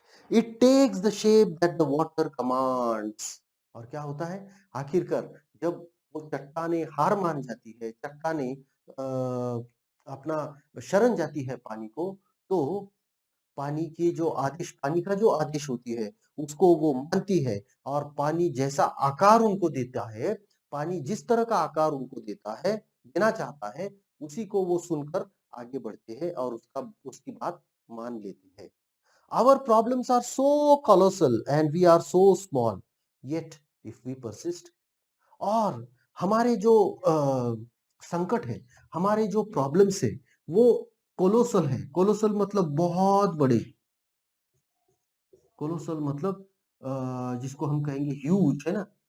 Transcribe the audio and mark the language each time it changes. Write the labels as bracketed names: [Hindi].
[English] it takes the shape that the water commands [Hindi] और क्या होता है आखिरकार जब वो चट्टानें हार मान जाती है चट्टानें अपना शरण जाती है पानी को तो पानी का जो आदेश होती है उसको वो मानती है और पानी जैसा आकार उनको देता है पानी जिस तरह का आकार उनको देता है देना चाहता है उसी को वो सुनकर आगे बढ़ते हैं और उसका उसकी बात मान लेते हैं। [English] Our problems are so colossal and we are so small. Yet, if we persist, [Hindi] और हमारे जो संकट है, हमारे जो प्रॉब्लम्स है, वो कोलोसल है। कोलोसल मतलब बहुत बड़े। कोलोसल मतलब जिसको हम कहेंगे ह्यूज है ना?